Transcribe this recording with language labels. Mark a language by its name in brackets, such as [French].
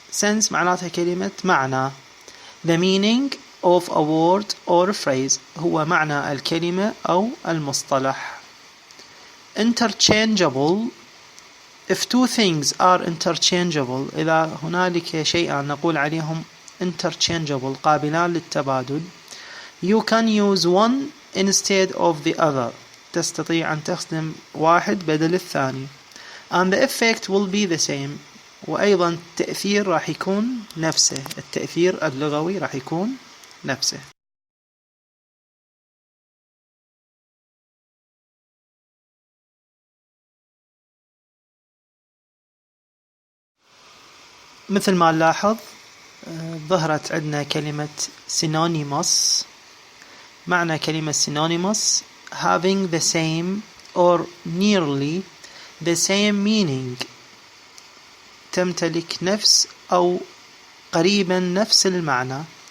[Arabic] sense معناتها كلمة معنى. [English] the meaning of a word or a phrase [Arabic] هو معنى الكلمة أو المصطلح. [English] interchangeable if two things are interchangeable، [Arabic] إذا هنالك شيئان نقول عليهم [English] interchangeable [Arabic] قابلان للتبادل، [English] you can use one instead of the other، [Arabic] تستطيع أن تستخدم واحد بدل الثاني. [English] and the effect will be the same، [Arabic] وأيضا التأثير راح يكون نفسه، التأثير اللغوي راح يكون نفسه. مثل ما نلاحظ ظهرت عندنا كلمة synonymous. معنى كلمة [English] synonymous having the same or nearly the same meaning. [Arabic] تمتلك نفس أو قريبا نفس المعنى.